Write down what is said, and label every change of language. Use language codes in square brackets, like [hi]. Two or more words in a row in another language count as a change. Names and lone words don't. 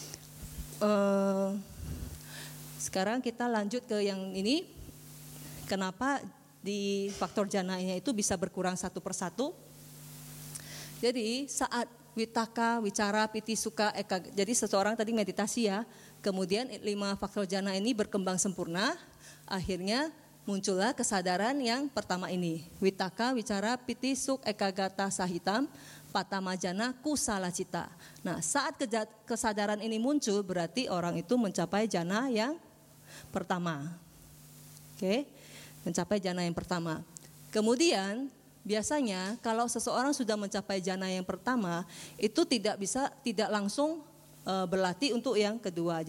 [id] Sekarang kita lanjut ke yang ini, kenapa di faktor jananya itu bisa berkurang satu persatu. [pi] Jadi saat witaka, wicara, piti, suka, eka. [id] Jadi seseorang tadi meditasi ya, kemudian 5 faktor jana ini berkembang sempurna, akhirnya muncullah kesadaran yang pertama ini, [pi] witaka, wicara, piti, suk, ekagata, sahitam, patama jana, kusala cita. [id] Nah saat kesadaran ini muncul berarti orang itu mencapai jana yang pertama. Oke, mencapai jana yang pertama. Kemudian biasanya kalau seseorang sudah mencapai jana yang pertama, itu tidak langsung berlatih untuk yang kedua.